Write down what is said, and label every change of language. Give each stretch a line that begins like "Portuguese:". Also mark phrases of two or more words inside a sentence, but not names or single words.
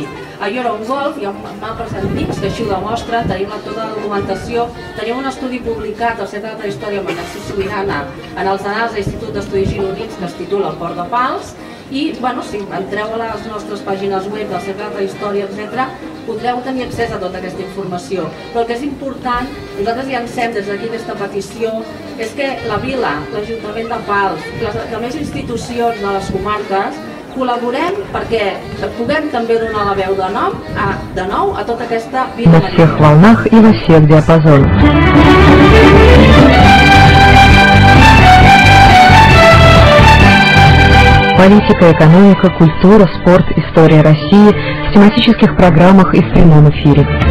Catalan: Allò era un golf, hi ha mapes antics que així ho demostren, tenim tota la documentació, tenim un estudi publicat al Centre de Prehistòria Manassi Sobirana en els anals de l'Institut d'Estudis Gironins que es titula El Port de Pals, i si entreu a les nostres pàgines web del Centre de Prehistòria, etc., podreu tenir accés a tota aquesta informació. Però el que és important, nosaltres llancem des d'aquí aquesta petició, és que la vila, l'Ajuntament de Pals, les més institucions de les comarques, col·laborem perquè puguem també donar la veu de nou a tota aquesta vida
Russian: на всех волнах и во всех диапазонах. Политика, экономика, культура, спорт, история России в тематических программах и в прямом эфире.